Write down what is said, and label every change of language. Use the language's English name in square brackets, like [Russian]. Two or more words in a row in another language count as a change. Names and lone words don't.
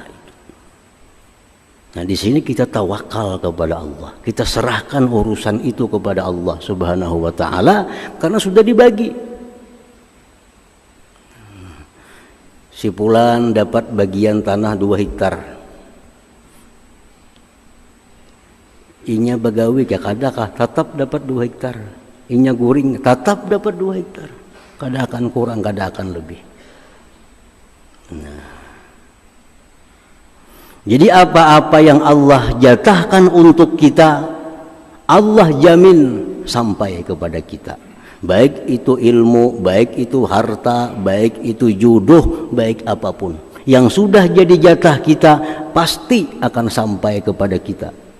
[Indonesian] Nah, di sini kita tawakal kepada Allah. Kita serahkan urusan itu kepada Allah Subhanahu wa ta'ala karena sudah dibagi. Si Fulan dapat bagian tanah 2 hektar. [Banjar] Inya bagawi kadakah tetap dapat 2 hektar. Inya guring tetap dapat 2 hektar. Kada akan kurang, kada akan lebih. [Indonesian] Nah, jadi apa-apa yang Allah jatahkan untuk kita, Allah jamin sampai kepada kita. Baik itu ilmu, baik itu harta, baik itu jodoh, baik apapun. Yang sudah jadi jatah kita pasti akan sampai kepada kita.